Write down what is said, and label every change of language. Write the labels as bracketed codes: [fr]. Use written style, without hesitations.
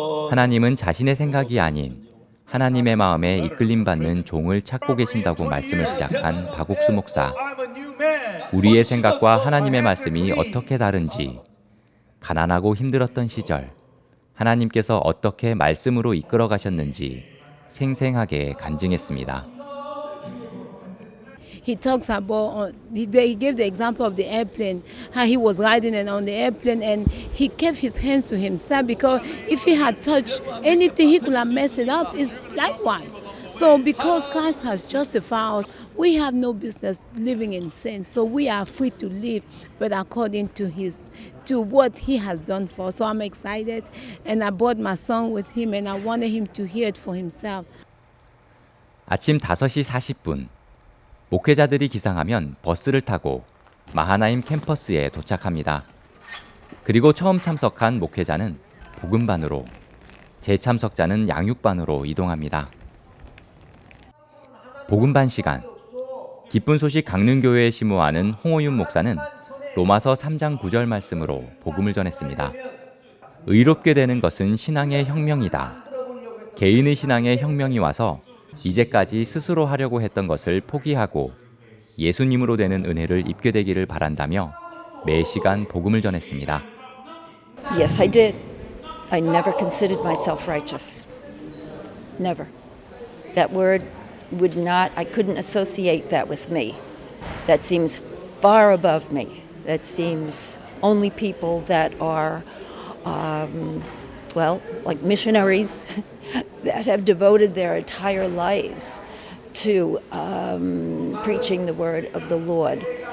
[ko] 하나님은 자신의 생각이 아닌 하나님의 마음에 이끌림받는 종을 찾고 계신다고 말씀을 시작한 박옥수 목사. 우리의 생각과 하나님의 말씀이 어떻게 다른지, 가난하고 힘들었던 시절, 하나님께서 어떻게 말씀으로 이끌어 가셨는지 생생하게 간증했습니다. [en] He talks about, he gave the example of the airplane, how he was riding on the airplane and he kept his hands to himself because if he had touched anything, he could have messed it up. It's likewise. So because Christ has justified us, we have no business living in sin. So we are free to live, but according to what he has done for us. So I'm excited and I brought my son with him and I wanted him to hear it for himself. [ko] 아침 5시 40분. 목회자들이 기상하면 버스를 타고 마하나임 캠퍼스에 도착합니다. 그리고 처음 참석한 목회자는 복음반으로, 재참석자는 양육반으로 이동합니다. 복음반 시간. 기쁜 소식 강릉교회에 심호하는 홍호윤 목사는 로마서 3장 9절 말씀으로 복음을 전했습니다. 의롭게 되는 것은 신앙의 혁명이다. 개인의 신앙에 혁명이 와서 이제까지 스스로 하려고 했던 것을 포기하고 예수님으로 되는 은혜를 입게 되기를 바란다며 매 시간 복음을 전했습니다. [en] Yes, I did. I never considered myself righteous. Never. That word would not, I couldn't associate that with me. That seems far above me. That seems only people that are, like missionaries that have devoted their entire lives to preaching the word of the Lord.